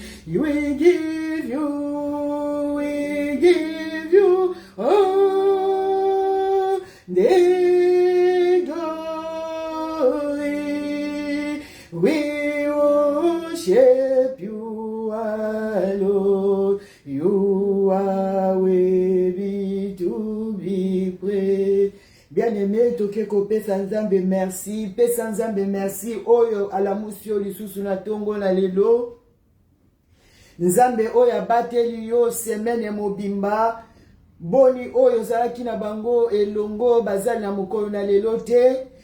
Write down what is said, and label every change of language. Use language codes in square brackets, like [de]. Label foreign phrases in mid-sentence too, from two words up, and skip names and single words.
[en] We give you all the glory. We worship you alone. You are worthy to be praised. [ln] Bien-aimé, tokeko pesa nzambe merci, pesa nzambe merci, oyo alamusio lisusu na tongo na lelo. Nzambe oyo abateli yo semaine mobimba, boni oyo zalaki na bango elongo bazali na mokolo na lelo te.